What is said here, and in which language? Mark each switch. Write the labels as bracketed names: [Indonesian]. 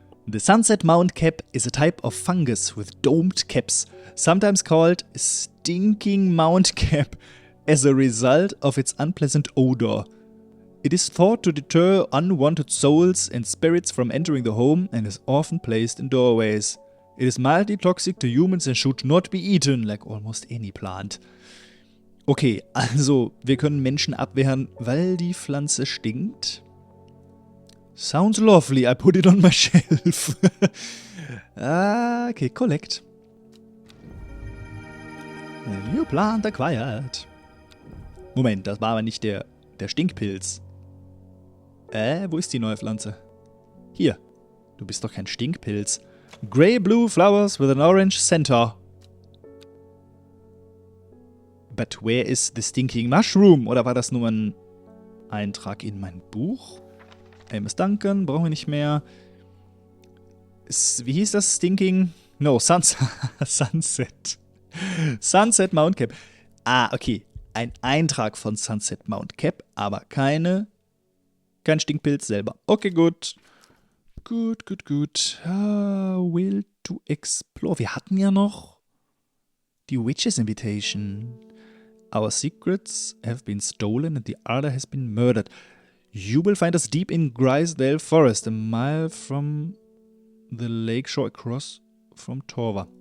[English] The sunset mount cap is a type of fungus with domed caps, sometimes called stinking mount cap, as a result of its unpleasant odor. It is thought to deter unwanted souls and spirits from entering the home and is often placed in doorways. It is mildly toxic to humans and should not be eaten, like almost any plant. [German] Okay, also, wir können Menschen abwehren, weil die Pflanze stinkt. [English] Sounds lovely, I put it on my shelf. Okay, collect. A new plant acquired. [German] Moment, das war aber nicht der Stinkpilz. Wo ist die neue Pflanze? Hier. Du bist doch kein Stinkpilz. [English] Grey-blue flowers with an orange center. But where is the stinking mushroom? [German] Oder war das nur ein Eintrag in mein Buch? Amos Duncan, brauchen wir nicht mehr. Wie hieß das? [English] Stinking? No, Sunset. Sunset Mount Cap. Ah, okay. [German] Ein Eintrag von Sunset Mount Cap, aber kein Stinkpilz selber. Okay, gut. Gut. [English] Will to explore. [German] Wir hatten ja noch die Witch's Invitation. [English] Our secrets have been stolen and the other has been murdered. You will find us deep in Grisdale Forest, a mile from the lakeshore across from Torva.